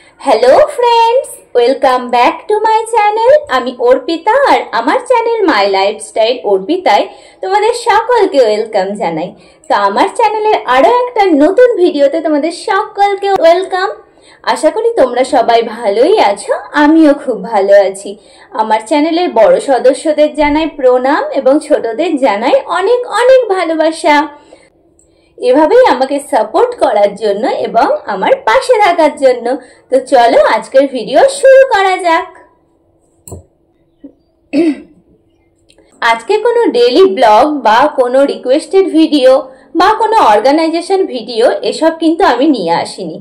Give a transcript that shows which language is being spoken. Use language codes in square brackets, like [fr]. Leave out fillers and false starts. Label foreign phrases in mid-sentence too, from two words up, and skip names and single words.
[en] Hello friends, welcome back to my channel. [bn] আমি অর্পিতা আর আমার চ্যানেল মাই লাইফস্টাইল অর্পিতায় তোমাদের সকলকে ওয়েলকাম জানাই। তো আমার চ্যানেলের আরো একটা নতুন ভিডিওতে তোমাদের সকলকে ওয়েলকাম। আশা করি তোমরা সবাই ভালোই আছো, আমিও খুব ভালো আছি। আমার চ্যানেলের বড়ো সদস্যদের জানাই প্রণাম এবং ছোটোদের জানাই অনেক অনেক ভালোবাসা। এভাবেই আমাকে সাপোর্ট করার জন্য এবং আমার পাশে থাকার জন্য। তো চলো আজকের ভিডিও শুরু করা যাক। আজকে কোনো [en] daily blog [bn] বা কোনো [en] requested video [bn] বা কোনো [en] organisation video [bn] এসব কিন্তু আমি নিয়ে আসিনি।